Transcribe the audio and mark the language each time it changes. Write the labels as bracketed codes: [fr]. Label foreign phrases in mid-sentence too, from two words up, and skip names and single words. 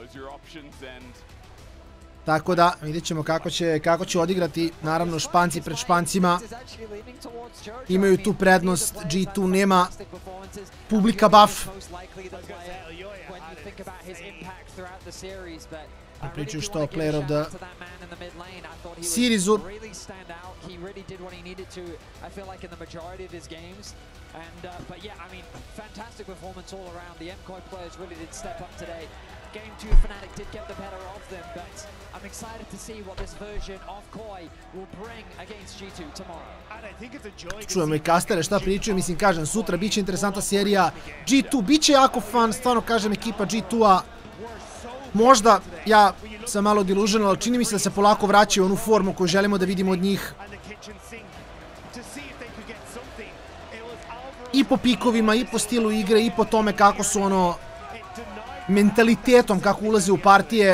[bs] Tako da, vidjet ćemo kako će odigrati, naravno, Španci pred Špancima. Imaju tu prednost, G2 nema publika buff. Pričaju što [en] player of the seriesu. But yeah, I mean, fantastic performance all around. The MKOI players really did step up today. Game 2, Fnatic did get the better of them, but I'm excited to see what this version of KOI will bring against G2 tomorrow. [bs] Čujemo i kastere šta pričaju, mislim, kažem, sutra biće interesantna serija. G2 biće jako fan, stvarno kažem, ekipa G2-a. Možda, ja sam malo delusional, ali čini mi se da se polako vraćaju u onu formu koju želimo da vidimo od njih. I po pikovima, i po stilu igre, i po tome kako su ono mentalitetom, kako ulaze u partije.